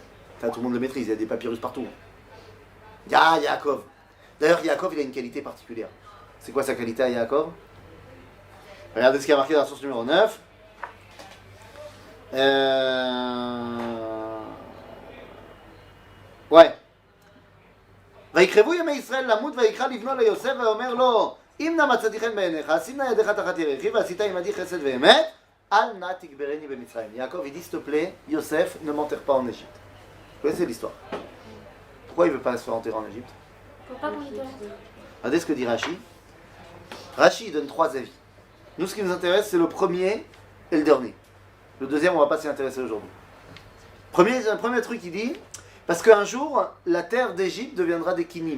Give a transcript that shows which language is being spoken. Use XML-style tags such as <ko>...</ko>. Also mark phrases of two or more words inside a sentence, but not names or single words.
<fr>Ça, tout le monde le maîtrise, il y a des papyrus partout. Yaakov. D'ailleurs, Yaakov, il a une qualité particulière. C'est quoi sa qualité à Yaakov? Regardez ce qui a marqué dans la source numéro 9. Ouais.</fr> <he>ויקרבו ימי ישראל למות ויקרא לבנו ליוסף ואומר לו אם נא מצאתי חן בעיניך שים נא ידיך תחת ירכי ועשית עמדי חסד ואמת אל נא תגברני במצרים.</he> <fr>Yaakov il dit s'il te plaît Yosef ne m'enterre pas en Égypte. Vous connaissez l'histoire? Pourquoi il ne veut pas se faire enterrer en Égypte? Regardez ce que dit Rashi. Rashi il donne 3 avis. Nous ce qui nous intéresse c'est le premier et le dernier. Le deuxième on ne va pas s'y intéresser aujourd'hui. Premier truc il dit parce qu'un jour, la terre d'Égypte deviendra des kinim.</fr>